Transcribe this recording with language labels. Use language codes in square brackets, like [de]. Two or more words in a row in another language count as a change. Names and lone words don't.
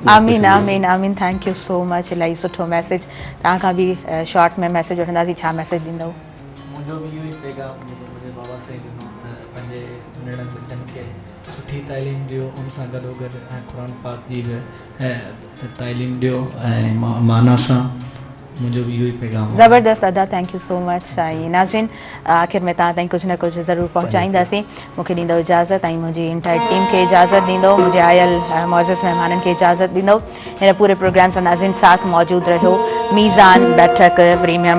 [sd] आमीन आमीन आमीन [en] thank you so much [sd] इलाही सुठो मैसेज तव्हां खां बि शॉर्ट में मैसेज वठंदासीं छा मैसेज ॾींदव मुंहिंजो बि इहो ई पैगाम मुंहिंजे बाबा साईं ॾिनो त पंहिंजे निड़नि बचनि खे सुठी तालीम ॾियो उन सां गॾोगॾु ऐं क़ुर पाक जी बि तालीम ॾियो ऐं माना सां मुंहिंजो बि इहो ई पैगाम आहे। ज़बरदस्त अदा [en] thank you so much [sd] ऐं नाज़रीन आख़िर में तव्हां ताईं कुझु न कुझु ज़रूरु पहुचाईंदासीं मूंखे ॾींदो इजाज़त ऐं मुंहिंजी [en] entire team [sd] खे इजाज़त ॾींदो मुंहिंजे आयल मौज़ूज़ महिमाननि खे इजाज़त ॾींदो हिन पूरे प्रोग्राम सां नाज़रीन साथ मौजूदु रहियो मीज़ान बैठक प्रीमियम